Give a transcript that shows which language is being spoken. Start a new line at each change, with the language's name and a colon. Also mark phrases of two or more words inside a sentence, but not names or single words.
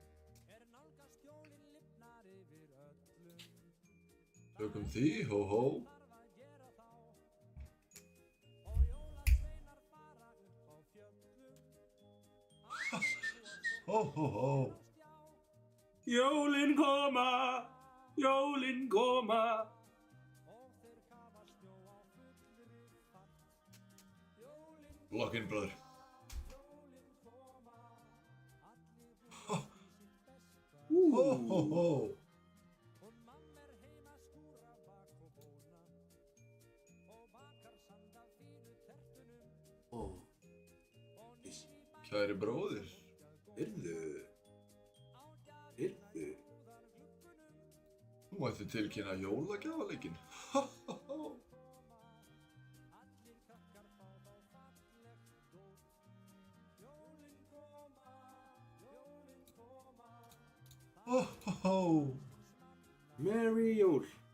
Icelandic: Tökum því, hó, hó. Hó, hó, hó. Jólin koma, jólin koma.
English: Lock in, brother.
Icelandic: Hó, hó, hó. Ó, ís. Kæri bróðir. Heyrðu. Þú mætti tilkynna jólagjafaleikinn. Hó, hó, hó. Merry jól.